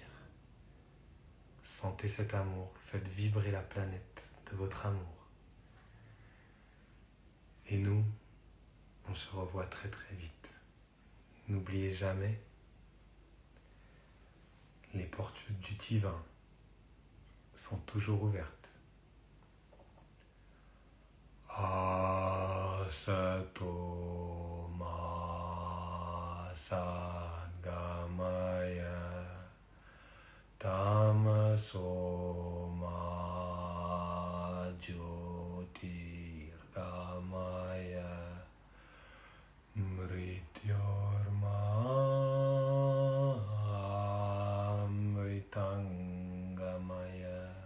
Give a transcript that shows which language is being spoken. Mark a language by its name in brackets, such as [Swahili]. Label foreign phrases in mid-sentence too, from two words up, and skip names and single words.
[French] Sentez cet amour, faites vibrer la planète de votre amour. Et nous, on se revoit très très vite. N'oubliez jamais, les portes du divin sont toujours ouvertes. [Sanskrit] असतो मा सद्गमय तमसो मा ज्योतिर्गमय मृत्योर्मा अमृतङ्गमय.